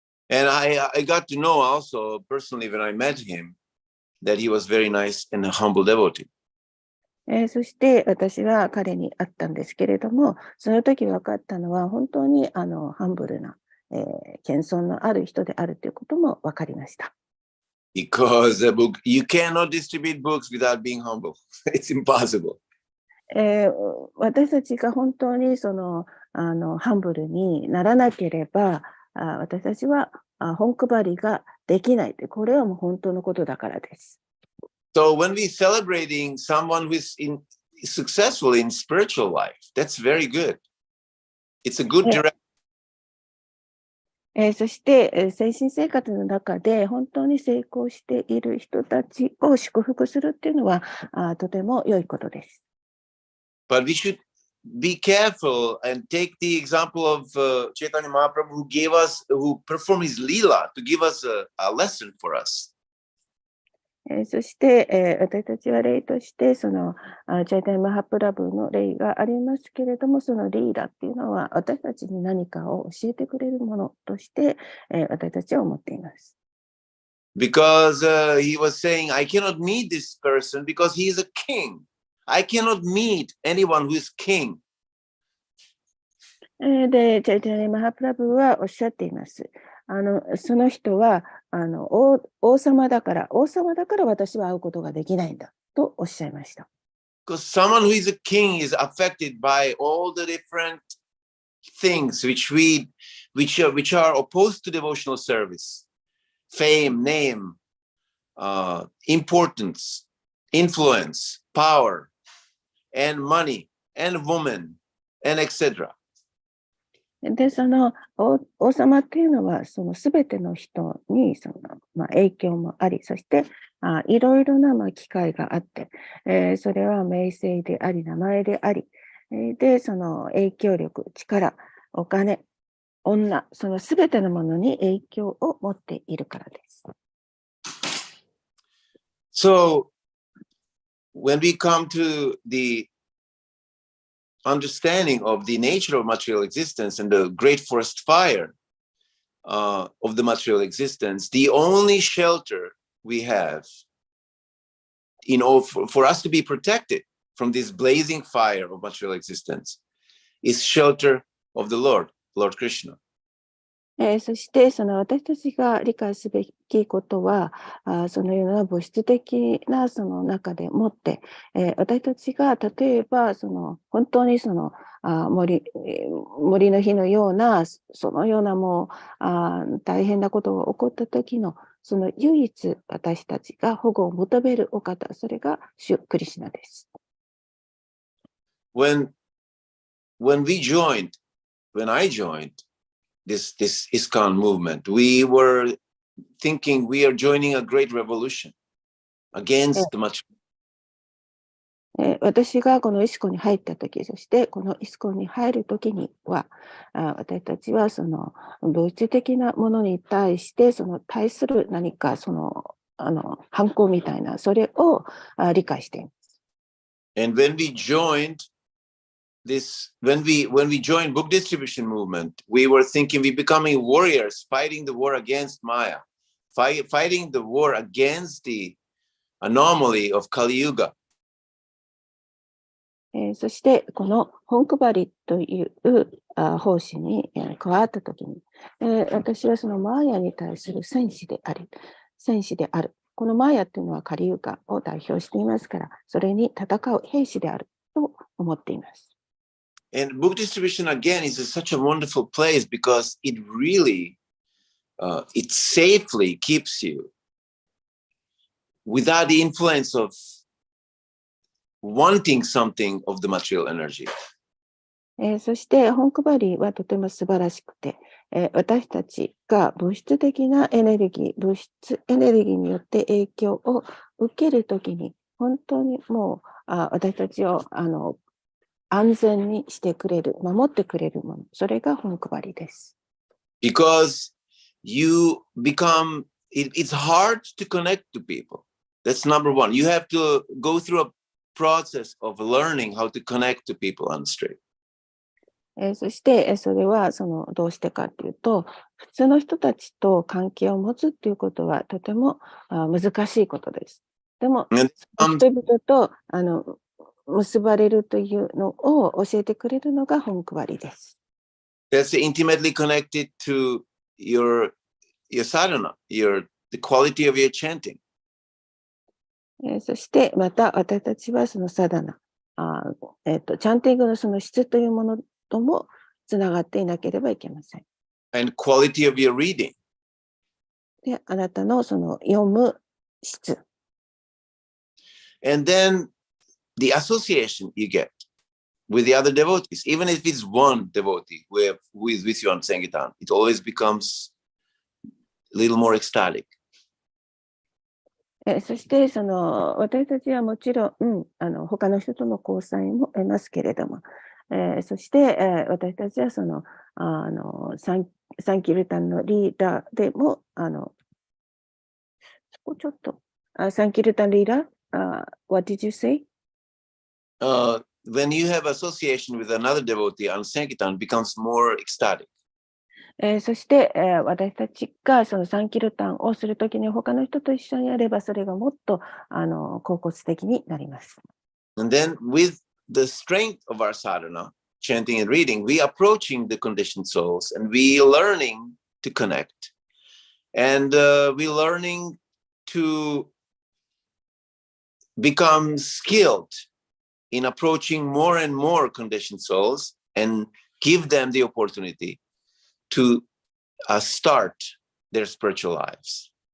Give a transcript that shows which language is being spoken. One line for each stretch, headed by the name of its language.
English: And I got to know also personally when I met him that he was very nice and a humble devotee.
Japanese: そして私は彼に会ったんですけれども、その時分かったのは本当にハンブルな、謙遜のある人であるということも分かりました。
English: Because you cannot distribute books without being humble. It's impossible.
Japanese: 私たちが本当にハンブルにならなければ、私たちは本配りができない。これはもう本当のことだからです。
English: So when we celebrating someone who is successful in spiritual life, that's very good. It's a good direction.
Japanese: そして、精神生活の中で本当に成功している人たちを祝福するっていうのはとても良いことです。
English: But we should be careful and take the example of Chaitanya Mahaprabhu who performed his lila to give us a lesson for us.
Japanese: そして、私たちは例としてチャイタニマハプラブの例がありますけれども、そのリーダーっていうのは私たちに何かを教えてくれるものとして、私たちは思っています。
English: Because he was saying, I cannot meet this person because he is a king. I cannot meet anyone who is king.
Japanese: で、チャイタニマハプラブはおっしゃっています。その人は王様だから私は会うことができないんだとおっしゃいました。
English: Because someone who is a king is affected by all the different things which are opposed to devotional service. Fame, name, importance, influence, power, and money, and woman, and etc.
Japanese: で、王様っていうのは、そのすべての人に影響もあり、そしていろいろな機会があって、それは名声であり、名前であり、で、その影響力、力、お金、女、そのすべてのものに影響を持っているからです。
English: So, when we come to the understanding of the nature of material existence and the great forest fire of the material existence, the only shelter we have in order for us to be protected from this blazing fire of material existence is shelter of the Lord Krishna.
Japanese: そして私たちが理解すべきことは、そのような物質的なその中でもって、私たちが例えば本当に森の火のようなそのようなもう大変なことが起こった時のその唯一私たちが保護を求めるお方、それが主クリシュナです。
English: When I joined this ISKCON movement, we were thinking we are joining a great revolution against the material.
Japanese: 私がこのイスコに入ったとき、そしてこのイスコに入るときには、私たちは物質的なものに対して対する何か反抗みたいなそれを理解しています。
English: And when we joined book distribution movement, we were thinking we becoming warriors fighting the war against Maya, fighting the war against the anomaly of Kali Yuga.
Japanese: そしてこの本配りという奉仕に加わったときに、私はそのマーヤに対する戦士である。このマーヤというのはカリユガを代表していますから、それに戦う兵士であると思っています。
English: And book distribution again is such a wonderful place because it really, it safely keeps you without the influence of wanting something of the material energy.
Japanese: そして本配りはとても素晴らしくて、私たちが物質的なエネルギー、物質エネルギーによって影響を受けるときに、本当にもう私たちを安全にしてくれる、守ってくれるもの、それが本配りです。
English: Because it's hard to connect to people. That's number one. You have to go through a process of learning how to connect to people on the street.
Japanese: そしてそれはどうしてかというと、普通の人たちと関係を持つということはとても難しいことです。でも、人々と結ばれるというのを教えてくれるのが本配りです。
English: That's intimately connected to your sadhana, the quality of your chanting.
Japanese: そしてまた私たちはそのサダナ、チャンティングのその質というものともつながっていなければいけません。
English: and quality of your reading.
Japanese: で、あなたのその読む質。
English: And then the association you get with the other devotees, even if it's one devotee who is with you on Sankirtan, it always becomes a little more ecstatic.
Japanese: そしてその私たちはもちろん、他の人との交際も得ますけれども、そして、私たちはそのサンキルタンのリーダーでもそこちょっとサンキルタンリーダー、
English: what did you say? When you have association with another devotee on Sankirtan, it becomes more ecstatic.
Japanese: そして、私たちがそのサンキルタンをするときに他の人と一緒にやればそれがもっと恍惚的になります。
English: And then with the strength of our sadhana, chanting and reading, we approaching the conditioned souls and we learning to connect. And we learning to become skilled in approaching more and more conditioned souls and give them the opportunity to start their spiritual lives.